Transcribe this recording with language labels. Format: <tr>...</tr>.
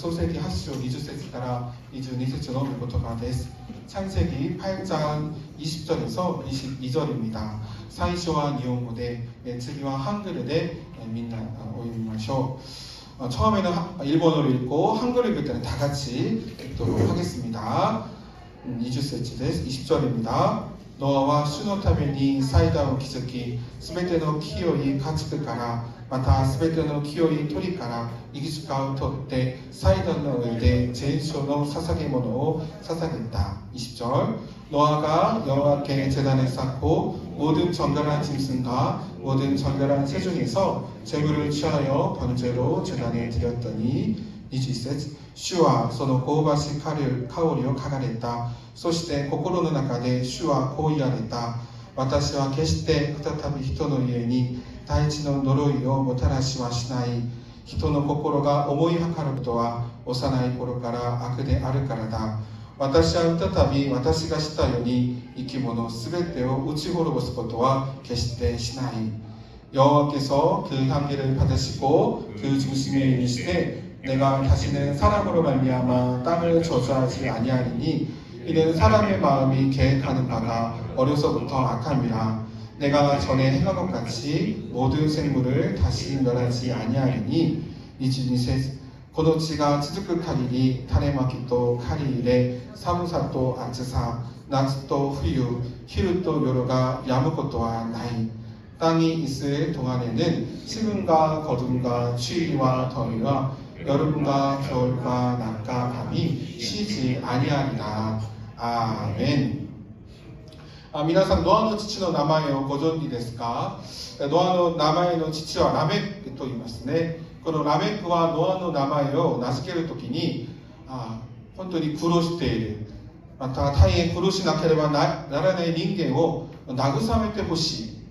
<ja>創世記8章20節から22節の御言葉です。</ja> <ko>창세기 8장 20절에서 22절입니다.</ko> <ja>最初は日本語で、次はハングルでみんなお読みましょう。</ja> <ko>처음에는 일본어로 읽고 한글을 읽을 때는 다 같이 읽도록 하겠습니다.</ko> <ja>20節です。</ja> <ko>20절입니다.</ko> <ja>노아와主のために祭壇を築き、すべての清い家畜から、またすべての清い鳥からいくつかを取って祭壇の上で全焼の捧げ物を捧げた。</ja> <ko>20절 노아가 여호와께 제단을 쌓고 모든 정결한 짐승과 모든 정결한 새 중에서 제물을 취하여 번제로 제단에 드렸더니</ko> <ja>21節主はその香ばしい香りを嗅がれた。そして心の中で主はこう言われた。私は決して再び人の家に大地の呪いをもたらしはしない。人の心が思いはかることは幼い頃から悪であるからだ。私は再び私がしたように生き物すべてを打ち滅ぼすことは決してしない。</ja> <ko>여호와께서 그 향기를 받으시고 그 중심에 이르시되 내가 다시는 사람으로 말미암아 땅을 저주하지 아니하리니 이는 사람의 마음이 계획하는 바가 어려서부터 악함이라. 내가 전에 행한 것 같이 모든 생물을 다시 멸하지 아니하리니</ko> <ja>22節この地が続く限り種まきと刈り入れ寒さと暑さ夏と冬昼と夜が止むことはない。</ja> <ko>땅이 있을 동안에는 식음과 거둠과 추위와 더위와 여름과 겨울과 낮과 밤이 쉬지 아니하리라. 아멘.</ko> <ja>皆さん、ノアの父の名前をご存知ですか？ノアの名前の父はラメックと言いますね。このラメックはノアの名前を名付けるときに、本当に苦労している。また大変苦しなければならない人間を慰めてほしい。</ja>